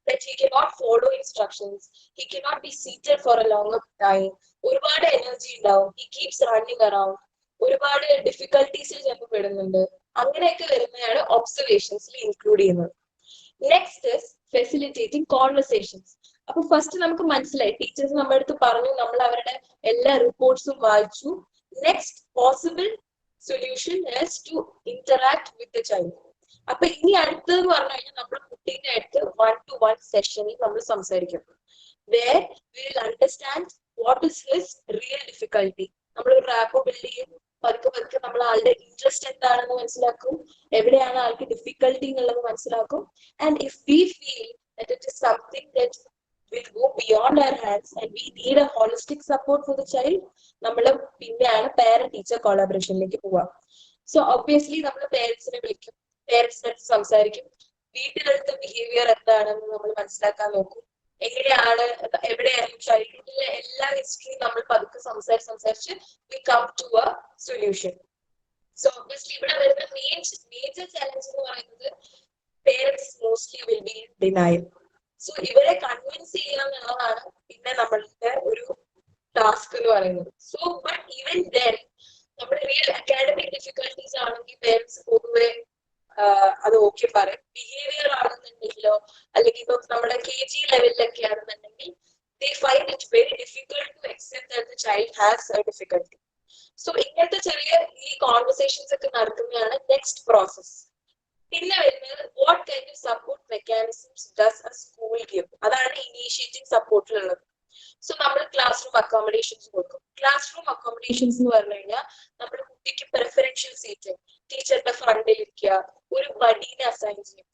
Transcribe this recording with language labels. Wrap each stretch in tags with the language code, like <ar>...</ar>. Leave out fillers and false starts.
<en>that he cannot follow instructions, he cannot be seated for a longer time,</en> <ml>ഒരുപാട് energy ഉണ്ടാവും,</ml> <en>he keeps running around,</en> <ml>ഒരുപാട് ഡിഫിക്കൽട്ടീസിൽ ചിലപ്പോൾ പെടുന്നുണ്ട്. അങ്ങനെയൊക്കെ വരുന്നതാണ് ഒബ്സർവേഷൻസിൽ ഇൻക്ലൂഡ് ചെയ്യുന്നത്.</ml> <en>Next is facilitating conversations.</en> <ml>അപ്പൊ ഫസ്റ്റ് നമുക്ക് മനസ്സിലായി, ടീച്ചേഴ്സ് നമ്മുടെ അടുത്ത് പറഞ്ഞു, നമ്മൾ അവരുടെ എല്ലാ റിപ്പോർട്ട്സും വായിച്ചു.</ml> <en>Next possible solution is to interact with the child.</en> <ml>അപ്പൊ ഇനി അടുത്തതെന്ന് പറഞ്ഞു കഴിഞ്ഞാൽ നമ്മൾ കുട്ടീന്റെ അടുത്ത് 1-to-1 സെഷനിൽ നമ്മൾ സംസാരിക്കും.</ml> <en>where we will understand what is his real difficulty.</en> <ml>നമ്മൾ ഒരു റാപ്പോ ബിൽഡ് ചെയ്യും. പതുക്കെ നമ്മൾ ആളുടെ ഇൻട്രസ്റ്റ് എന്താണെന്ന് മനസ്സിലാക്കും, എവിടെയാണ് ആൾക്ക് ഡിഫിക്കൽട്ടി എന്നുള്ളത് മനസ്സിലാക്കും.</ml> <en>and if we feel that it is something that will go beyond our hands and we need a holistic support for the child,</en> <ml>നമ്മൾ പിന്നെയാണ് പാരന്റ് ടീച്ചർ കൊളാബറേഷനിലേക്ക് പോവുക. സോ ഒബ്വിയസ്ലി നമ്മൾ പേരൻസിനെ വിളിക്കും, പേരൻസിന്റെ അടുത്ത് സംസാരിക്കും, വീട്ടിലെടുത്ത ബിഹേവിയർ എന്താണെന്ന് നമ്മൾ മനസ്സിലാക്കാൻ നോക്കും. എവിടെയായിരുന്നു ചൈൽഡ്ഹുഡിലെ എല്ലാ ഹിസ്റ്ററിയും നമ്മൾ പതുക്കെ സംസാരിച്ച്</ml> <en>we come to a solution. So obviously</en> <ml>ഇവിടെ വരുന്ന</ml> <en>major challenge</en> <ml>എന്ന് പറയുന്നത്</ml> <en>Parents mostly will be in denial.</en> <ml>So ഇവരെ കൺവിൻസ് ചെയ്യുക എന്നുള്ളതാണ് പിന്നെ നമ്മളുടെ ഒരു ടാസ്ക് എന്ന് പറയുന്നത്. സോ ബട്ട് ഈവൻ ദെൻ നമ്മുടെ റിയൽ അക്കാഡമിക് ഡിഫിക്കൽട്ടീസ് ആണെങ്കിൽ പേരൻസ് പൊതുവെ അത് ഓക്കെ പറയും. ബിഹേവിയർ ആണെന്നുണ്ടെങ്കിലോ അല്ലെങ്കിൽ ഇപ്പൊ നമ്മുടെ KG ലെവലിലൊക്കെ ആണെന്നുണ്ടെങ്കിൽ</ml> <en>they find it very difficult to accept that the child has a difficulty.</en> <ml>So ഇങ്ങനത്തെ ചെറിയ ഈ കോൺവെർസേഷൻസ് ഒക്കെ നടക്കുന്നതാണ് നെക്സ്റ്റ് പ്രോസസ്. പിന്നെ വരുന്നത്</ml> <en>what kind of support mechanisms does a school give,</en> <ml>അതാണ് ഇനീഷ്യേറ്റിംഗ് സപ്പോർട്ടിലുള്ളത്. സോ നമ്മൾ ക്ലാസ് റൂം അക്കോമഡേഷൻസ് കൊടുക്കും. ക്ലാസ് റൂം അക്കോമഡേഷൻസ് എന്ന് പറഞ്ഞു കഴിഞ്ഞാൽ നമ്മുടെ കുട്ടിക്ക് പ്രിഫറൻഷ്യൽ സീറ്റ്, ടീച്ചറിന്റെ ഫ്രണ്ടിൽ ഇരിക്കുക, ഒരു ബഡീനെ അസൈൻ ചെയ്യും.</ml>